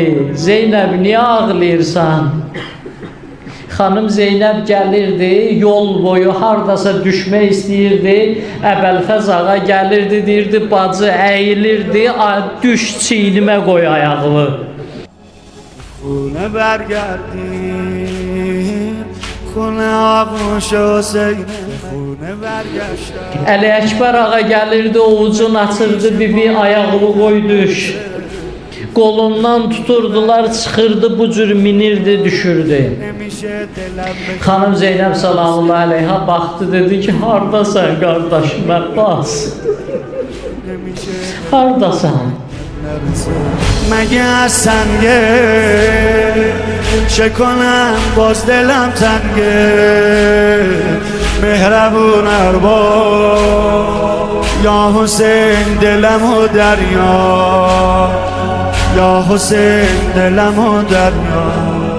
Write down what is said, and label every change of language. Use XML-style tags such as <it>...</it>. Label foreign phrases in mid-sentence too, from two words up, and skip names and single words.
<az>Zeynəb niyə ağlayırsan? Xanım Zeynəb gəlirdi, yol boyu hardasa düşmək istəyirdi. Əbəlfəz ağa gəlirdi, deyirdi, bacı əyilirdi, düş çiynimə qoy ayağını.</az> <fa>Xune برگردیم خونه آغوش حسین خونه برگشتم.</fa> <az>Əli Əkbər ağa gəlirdi, ovucun açırdı, bibi ayağını qoy düş. Qolundan tuturdular, çıxırdı, bu cür minirdi, düşürdü. Xanım Zeynəb</az> <ar>سلام الله علیها</ar> <az>baxdı, dedi ki, hardasan qardaşım Əbbas? Hardasan?</az> <fa>مگه از سنگه چه کنم باز دلم تنگه مهربون اربا یا حسین دلم و دریا یا حسین دلم و دریا</fa>